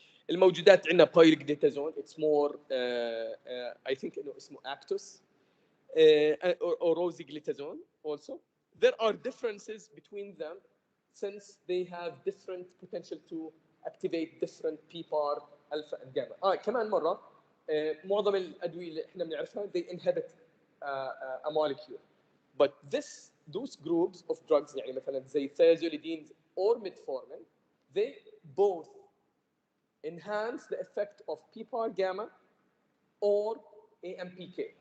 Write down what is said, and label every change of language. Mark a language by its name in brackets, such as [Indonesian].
[Arabic] الموجودات عندنا Pioglitazones, [English] it's more I think [Arabic] انه اسمه Actus. [English] or rosiglitazone also. There are differences between them since they have different potential to activate different PPAR alpha and gamma. [Arabic] كمان مرة معظم الأدوية اللي احنا بنعرفها [English] they inhibit a molecule. But those groups of drugs [Arabic] يعني مثلا زي [English] thiazolidines or metformin, they both enhance the effect of PPAR gamma or AMPK.